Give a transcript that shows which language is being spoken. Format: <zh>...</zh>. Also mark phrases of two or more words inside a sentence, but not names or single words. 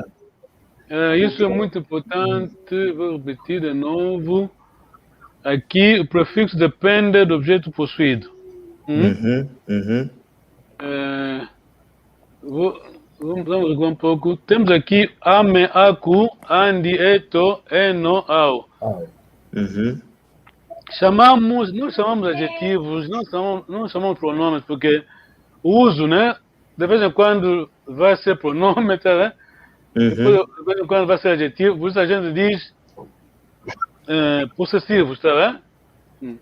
<pt>isso é muito importante, vou repetir de novo. Aqui, o prefixo depende do objeto possuído. Vamos recuar um pouco. Temos aqui</pt> <kg>ame, aku, andi, eto, eno, au.</kg> <pt>Não chamamos adjetivos, não chamamos pronomes, porque o uso, né? De vez em quando vai ser pronome, tá, né? Depois, de vez em quando vai ser adjetivo, por isso a gente diz possessivos, tá, né?</pt>